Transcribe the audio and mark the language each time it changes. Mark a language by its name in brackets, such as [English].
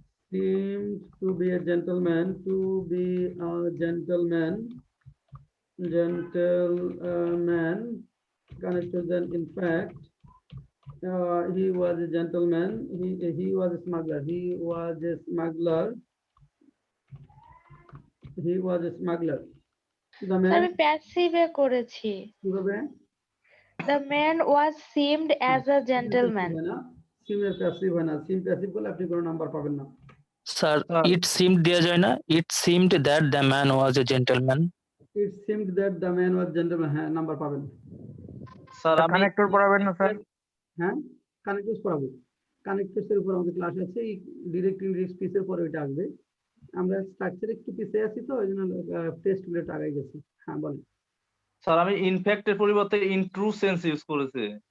[English] seemed to be a gentleman, to be a gentleman, gentleman, connected then in fact, he was a gentleman, he was a smuggler, he was a smuggler, he was a smuggler. The man, [Bangla] আমি প্যাসিভে করেছি। কিভাবে? [English] The man was seemed as a gentleman. [Bangla] সিমের passive হয় না, সিম passive করলে আপনি কোনো number পাবেন না। Sir [English] Sir. It seemed [Bangla] দেওয়া যায় না, [English] It seemed that the man was a gentleman. It seemed that the man was gentleman, [Bangla] হ্যাঁ নাম্বার পাবেন। স্যার আমি কানেক্টর পড়াবেন না স্যার? হ্যাঁ কানেক্টরস পড়াবো, কানেক্টরস এর উপর আমাদের ক্লাস আছে, এই ডিরেক্ট ইনডিরেক্ট স্পিচের পরে ওইটা আসবে। আমরা স্ট্রাকচারে একটু পিছিয়ে আছি তো এই জন্য টেস্ট গুলো আগাই গেছি। হ্যাঁ বলেন। স্যার আমি ইনফ্যাক্টের পরিবর্তে ইন ট্রু সেন্স ইউজ করেছি।